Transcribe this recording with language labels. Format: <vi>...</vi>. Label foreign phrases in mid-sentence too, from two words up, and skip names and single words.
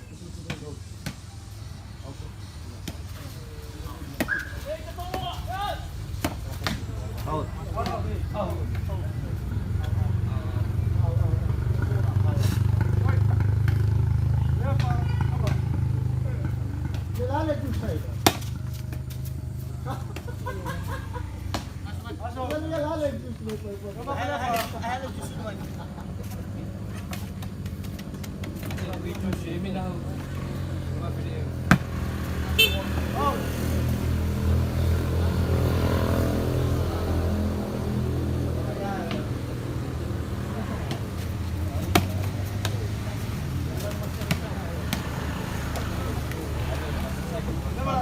<ms>Out. Berapa? Apa?</ms> <tl>Kilala din siya.</tl> <ms>Masuk.</ms> <tl>Kilala din siya.</tl> <ms>Berapa berapa? Oh. Berapa?</ms>